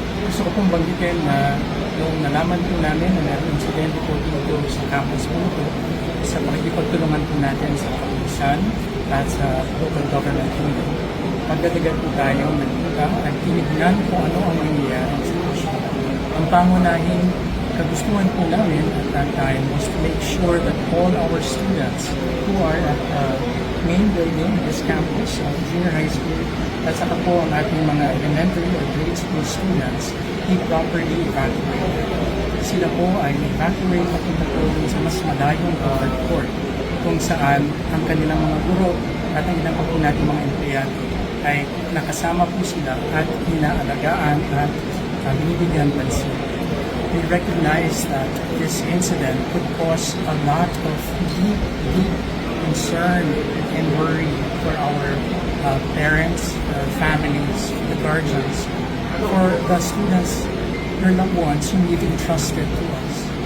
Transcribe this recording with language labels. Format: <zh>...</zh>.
<tl>Gusto ko pong banggitin na nung nalaman po namin na mayroong insidente po dito sa campus po ito, sa pakikipagtulungan po natin sa kapulisan at sa local government unit, magdadagal po tayong nagpunta at tinignan kung ano ang nangyayari sa sitwasyon. Ang pangunahing kagustuhan po namin</tl> <en>at that time was to make sure that all our students who are at the main building, this campus of junior high school,</en> <tl>at saka po ang ating mga</tl> <en>elementary or grade school students, be properly evacuated.</en> <tl>Sila po ay evacuate papunta po sa mas malayong covered court kung saan ang kanilang mga guro at ang ilang po natin mga empleyado ay nakasama po sila at inaalagaan at binibigyan pansin.</tl> <en>We recognize that this incident could cause a lot of deep concern and worry for our parents, our families, the guardians, for the students, their loved ones whom you've entrusted to us.</en>